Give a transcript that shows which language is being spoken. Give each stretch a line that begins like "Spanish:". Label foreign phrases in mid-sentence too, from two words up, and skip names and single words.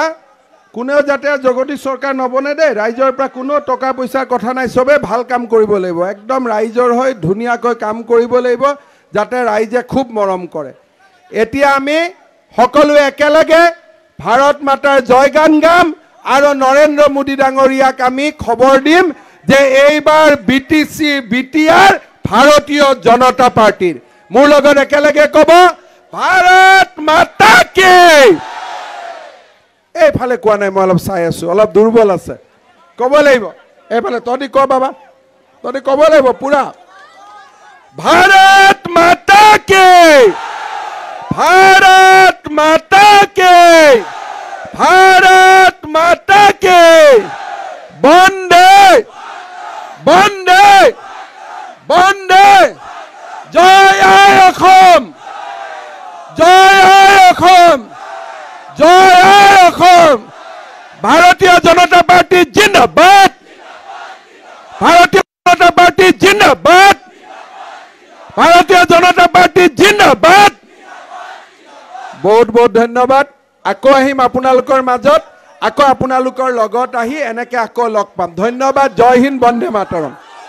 Assamese: কোনেও যাতে জগতী চৰকাৰ নবনে দে ৰাইজৰ পৰা কোনো টকা পইচাৰ কথা নাই সবে ভাল কাম কৰিব লাগিব একদম ৰাইজৰ হৈ ধুনীয়াকৈ কাম কৰিব লাগিব যাতে ৰাইজে খুব মৰম কৰে এতিয়া আমি সকলোৱে একেলগে ভাৰত মাতাৰ জয়গান গাম আৰু নৰেন্দ্ৰ মোদী ডাঙৰীয়াক আমি খবৰ দিম যে এইবাৰ বিটিচি বিটিআৰ ভাৰতীয় জনতা পাৰ্টিৰ মোৰ লগত একেলগে ক'ব
Hindi: भारत माता की
Assamese: এইফালে কোৱা নাই মই অলপ চাই আছো অলপ দুৰ্বল আছে ক'ব লাগিব এইফালে তহঁতি ক বাবা তহঁতি ক'ব লাগিব পুৰা
Hindi: भारत माता की भारत माता के वंदे वंदे वंदे जय অসম जय অসম जय অসম भारतीय जनता पार्टी जिंदाबाद भारतीय जनता पार्टी जिंदाबाद भारतीय जनता पार्टी जिंदाबाद बहुत बहुत धन्यवाद
Assamese: আকৌ আহিম আপোনালোকৰ মাজত আকৌ আপোনালোকৰ লগত আহি এনেকৈ আকৌ লগ পাম ধন্যবাদ
Hindi: जय हिन्द वन्दे मातरम